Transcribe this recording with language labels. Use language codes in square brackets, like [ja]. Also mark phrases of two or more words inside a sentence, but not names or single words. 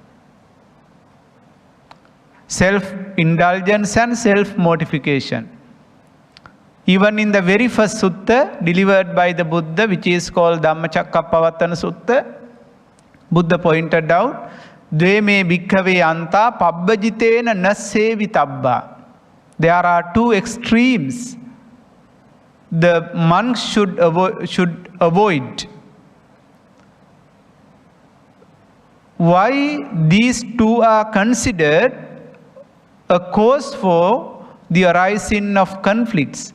[en] Self-indulgence and self-mortification. Even in the very first sutta delivered by the Buddha, which is called Dhamma Chakkappavattana Sutta, Buddha pointed out, [pi] Dve me bhikkhave anta pabbajitena nasevitabba. [en] there are two extremes the monks should avoid. Why these two are considered a cause for the arising of conflicts?